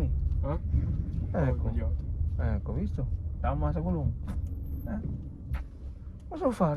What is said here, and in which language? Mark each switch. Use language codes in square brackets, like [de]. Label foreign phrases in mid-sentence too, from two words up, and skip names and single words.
[it] Ah? Ecco. Sbagliato. Ecco, visto? [tl] Tama sa gulong. [it] Cosa devo fare?